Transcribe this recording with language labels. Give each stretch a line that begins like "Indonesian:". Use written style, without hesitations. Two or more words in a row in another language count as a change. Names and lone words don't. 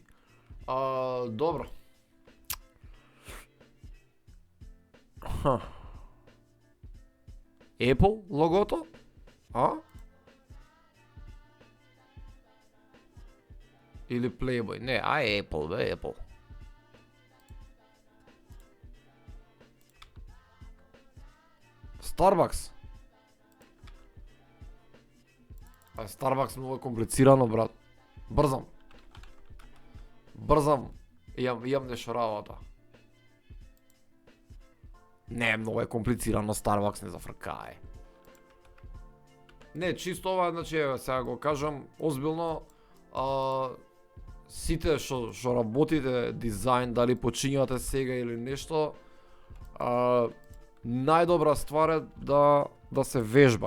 Macedonian: Добро. Apple логото? Или Playboy? Не, Apple, бе, Apple. Starbucks. Starbucks многу е комплицирано, брат. Брзам. Имам нешто работа. Не, многу е комплицирано Starbucks, не зафркај. Не, чисто ова, значи, сега го кажам, озбилно, сите што работите дизајн, дали почињувате сега или нешто, најдобра ствар е да се вежба.